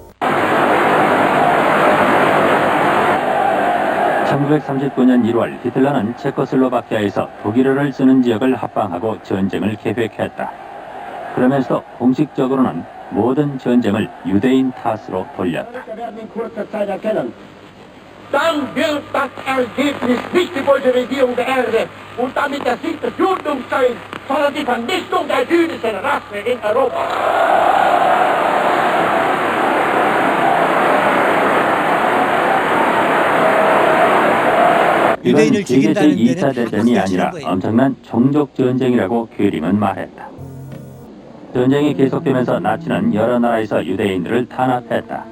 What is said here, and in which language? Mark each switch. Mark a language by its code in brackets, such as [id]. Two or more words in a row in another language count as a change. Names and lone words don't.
[ko] 1939년 1월 히틀러는 체코슬로바키아에서 독일어를 쓰는 지역을 합방하고 전쟁을 계획했다. 그러면서 공식적으로는 모든 전쟁을 유대인 탓으로 돌렸다. [de] Dann wird das Ergebnis nicht die Bolschewisierung der Erde und damit der Sieg des Judentums sein, sondern die Vernichtung der jüdischen Rasse in Europa. [ko] 이건 세계적 2차 대전이 아니라 엄청난 종족 전쟁이라고 괴림은 말했다. 전쟁이 계속되면서 나치는 여러 나라에서 유대인들을 탄압했다.